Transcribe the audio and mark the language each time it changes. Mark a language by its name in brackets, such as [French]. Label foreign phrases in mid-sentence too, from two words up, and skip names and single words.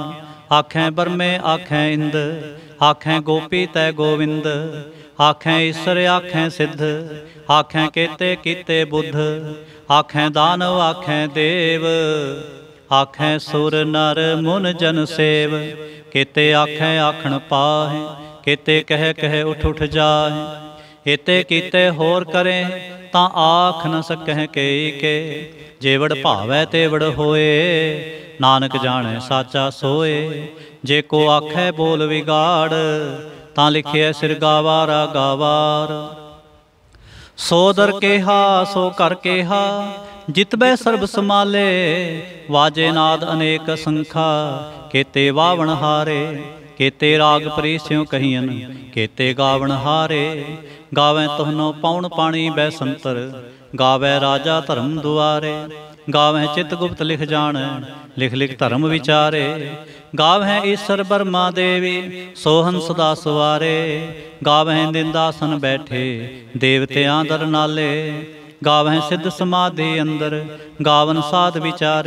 [Punjabi] ਆਖੇਂ ਬਰਮੇ ਆਖੇਂ ਇੰਦ, ਆਖੇਂ ਗੋਪੀ ਤੈ ਗੋਵਿੰਦ। ਆਖੇਂ ਈਸ਼ਵਰ ਆਖੇਂ ਸਿੱਧ, ਆਖੇਂ ਕੇਤੇ ਕੀਤੇ ਬੁੱਧ। ਆਖੇਂ ਦਾਨਵ ਆਖੇਂ ਦੇਵ, ਆਖੇਂ ਸੁਰ ਨਰ ਮੁਨ ਜਨ ਸੇਵ। ਕੇਤੇ ਆਖੇਂ ਆਖਣ ਪਾਹੇ, ਕੇਤੇ ਕਹ ਕਹ ਉਠ ਉਠ ਜਾਹੇ। ਏਤੇ ਕੀਤੇ ਹੋਰ ਕਰੇਂ, ਤਾਂ ਆਖ ਨ ਸਕਹ ਕੇਈ ਕੇ। ਜੇਵੜ ਭਾਵੈ ਤੇਵੜ ਹੋਏ, ਨਾਨਕ ਜਾਨੇ ਸਾਚਾ ਸੋਏ। ਜੇ ਕੋ ਆਖੈ ਬੋਲ ਵਿਗਾੜ, ਤਾਂ ਲਿਖਿਏ ਸਿਰ ਗਾਵਾਰਾ ਗਾਵਾਰ। ਸੋ ਦਰ ਕੇਹਾ ਸੋ ਕਰ ਕੇਹਾ, ਜਿਤਬੈ ਸਰਬ ਸਮਾਲੇ, ਵਾਜੇ ਨਾਦ ਅਨੇਕ ਸੰਖਾ। ਕੇਤੇ ਵਾਵਣ ਹਾਰੇ, ਕੇਤੇ ਰਾਗ ਪ੍ਰੀਸਯੋਂ ਕਹਿਯਨ, ਕੇਤੇ ਗਾਵਣ ਹਾਰੇ। ਗਾਵੇਂ ਤੁਹਨੋ ਪਾਉਨ ਪਾਣੀ ਬੈਸੰਤਰ, ਗਾਵੈ ਰਾਜਾ ਧਰਮ ਦੁਆਰੇ। ਗਾਵੇਂ ਚਿਤ ਗੁਪਤ ਲਿਖ ਜਾਨ, ਲਿਖ ਲਿਖ ਧਰਮ ਵਿਚਾਰੇ। ਗਾਵੇਂ ਈਸ਼ਵਰ ਬ੍ਰਹਮਾ ਦੇਵੀ, ਸੋਹਨ ਸਦਾ ਸਵਾਰੇ। ਗਾਵੇਂ ਨਿੰਦਾਸਨ ਬੈਠੇ, ਦੇਵਤਿਆਂ ਦਰ ਨਾਲੇ। ਗਾਵੇਂ ਸਿੱਧ ਸਮਾਧਿ ਅੰਦਰ, ਗਾਵਨ ਸਾਧ ਵਿਚਾਰੇ।